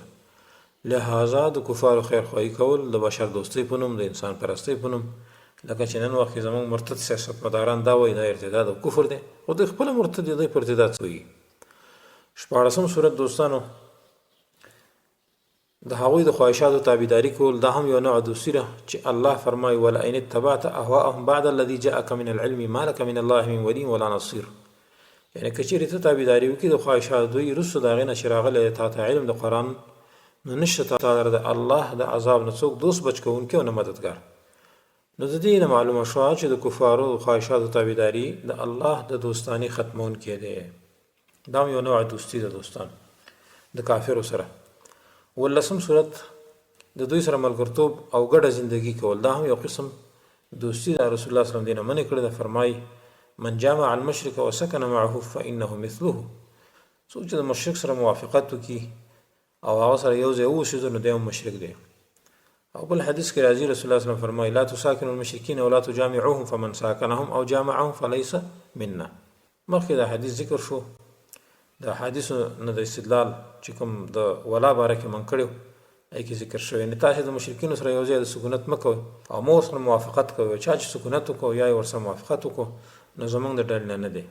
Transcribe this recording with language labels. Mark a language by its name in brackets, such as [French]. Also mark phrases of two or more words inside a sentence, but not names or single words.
[Pashto] لهذا د کفارو خیرخواهي کول د بشر دوستۍ په نوم، د انسان پرستۍ په نوم، لکه چې نن وخت کې زموږ مرتد سیاستمداران دا وایي دا ارتداد او کفر دی، خو دوی خپله مرتد دي، دوی په ارتداد څویږي. 14 صورت دوستانو د هغوی د خواهشاتو تابعداري کول، دا هم یو نوع دوستي ده چې الله فرمایي [Arabic] ولئن اتبعت اهواءهم بعد الذي جاءك من العلم ما لك من الله من ولي ولا نصير. [Pashto] یعنی که چېرې ته تابعداري وکړې د خواهشاتو دوی وروسته د هغې نه چې راغلی تا ته علم د قرآن، نو نشته تا لره د الله د عذاب نه څوک دوست بچ کوونکی او نه مددګار. نو د دې نه معلومه شوه چې د کفارو د خواهشاتو تابعداري د الله د دوستاني ختمونکی دی. دا هم یو نوع دوستي ده دوستان د کافرو سره. 15 صورت د دوی سره ملګرتوب او ګډه زندگی کول، دا هم یو قسم دوستي ده. رسول الله صلی الله علیه وسلم دینه منع کړی ده، فرمایي [Arabic] من جامع المشرک وسکن معه فانه مثله. [Pashto] څوک چې د مشرک سره موافقت وکړي او هغه سره یو ځای واوسېږي نو دی هم مشرک دی. او بل حدیث کې راځي رسول الله صلی الله علیه وسلم فرمایي [Arabic] لا تساکنوا المشرکین ولا تجامعوهم فمن ساکنهم او جامعهم فليس منا. [Pashto] مخکې دا حدیث ذکر شو، د حدیثو نه د استدلال چې کوم د ولا باره کې من کړی ای کې ذکر شوی. یعنې تاسې د مشرکینو سره یو ځای د سکونت مه کوئ او مو ورسره موافقت کوئ. چا چې سکونت وکړو یا یې ورسره موافقت وکړو نو زموږ د ډلې نه دی.